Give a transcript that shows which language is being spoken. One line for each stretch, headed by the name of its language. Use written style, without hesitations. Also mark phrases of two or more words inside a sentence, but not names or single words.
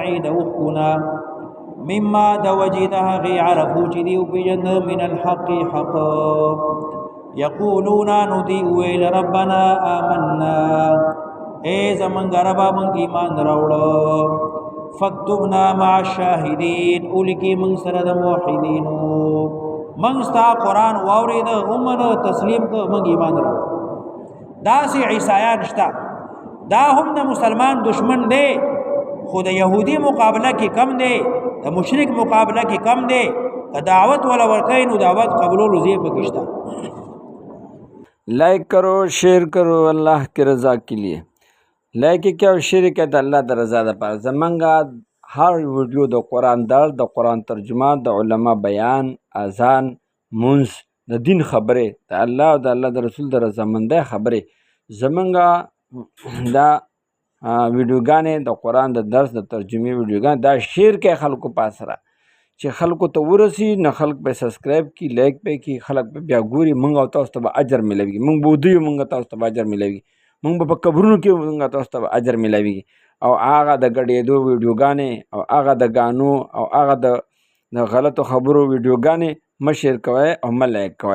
Pashto: د اوښکو نه مما د وجې د هغې عرفو چې دی وپېژنده
Arabic: من الحق حق یقولون
Pashto: نو دی وویل
Arabic: ربنا آمنا
Pashto: اے زمونږ ربه مونږ ایمان راوړه
Arabic: فاکتبنا مع الشاهدین
Pashto: ولیکې مونږ سره د موحدینو مونږ ستا قرآن واورېده ومنه تسلیم که مونږ ایمان راوړه. داسې عیسایان شته دا هم د مسلمان دشمن دی خو د یهودي مقابله کې کم دی د مشرک مقابله کې کم دی که دعوت والا ورکوي نو دعوت قبولولو ځای پکې شته.
Urdu: لائک کرو شیئر کرو اللہ کی رضا کے لیے.
Pashto: لائک کیا او شیئر کیا د الله د رضا دپاره. زمونږه هر ویډیو د قرآن درس د قرآن ترجمه د علما بیان اذان منځ د دین خبرې د الله او د الله د رسول د رضامندۍ خبرې زمونږه دا ویډیوګانې د قرآن د درس د ترجمې ویډیوګانې دا شیر کې خلکو په سره چې خلکو ته ورسي نه خلک په سبسکرایب کی لایک په کی خلک په بیا ګوري مونږ او تاسو ته اجر ملوي مونږ بودی مونږ تاسو ته اجر ملوي مونږ په قبرونو کې مونږ تاسو ته اجر ملوي او هغه د ګډېدو ویډیوګانې او هغه د غانو او هغه د غلطو خبرو ویډیوګانې مشیر کوي او ملایک کوي.